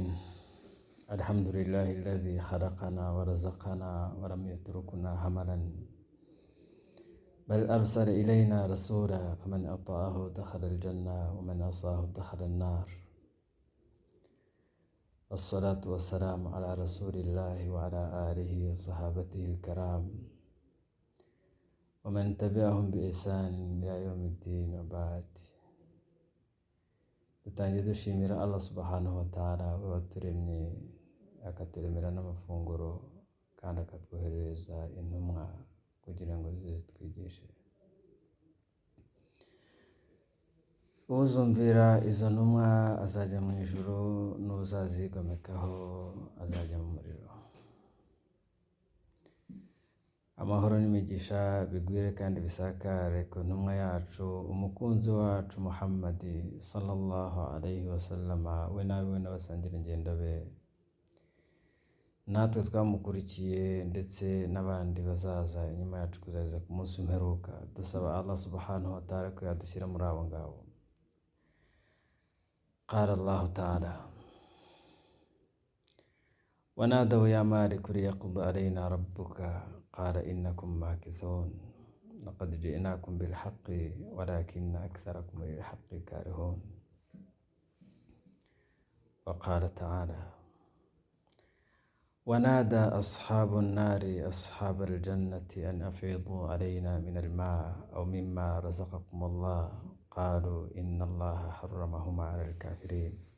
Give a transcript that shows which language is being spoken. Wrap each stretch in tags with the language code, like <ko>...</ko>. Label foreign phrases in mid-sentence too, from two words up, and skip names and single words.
<ar>الحمد لله الذي خلقنا ورزقنا ولم يتركنا هملا، بل أرسل إلينا رسولا فمن أطاعه دخل الجنة ومن عصاه دخل النار. الصلاة والسلام على رسول الله وعلى آله وصحابته الكرام ومن تبعهم بإحسان إلى يوم الدين. وبعد،</ar> <rw>dutangiye dushimira</rw> <ar>الله سبحانه وتعالى,</ar> <rw>we waturemye akaturemera n'amafunguro kandi akatwoherereza intumwa kugira ngo zize zitwigishe. Uzumvira izo ntumwa azajya mu ijuru, n'uzazigomekaho azajya mu muriro. Amahoro n'imigisha bigwire kandi bisakare ku ntumwa yacu, umukunzi wacu Muhammad</rw> <ar>صلى الله عليه وسلم,</ar> <rw>we nawe n'abasangira ingendo be, natwe twamukurikiye ndetse n'abandi bazaza inyuma yacu kuzageza ku munsi w'imperuka. Dusaba</rw> <ar>الله سبحانه وتعالى</ar> <rw>ko yadushyira muri abo ngabo.</rw> <ar>قال الله تعالى ونادوا يا مالك ليقض علينا ربك قال إنكم ماكثون لقد جئناكم بالحق ولكن أكثركم للحق كارهون. وقال تعالى: ونادى أصحاب النار أصحاب الجنة أن أفيضوا علينا من الماء أو مما رزقكم الله قالوا إن الله حرمهما على الكافرين</ar>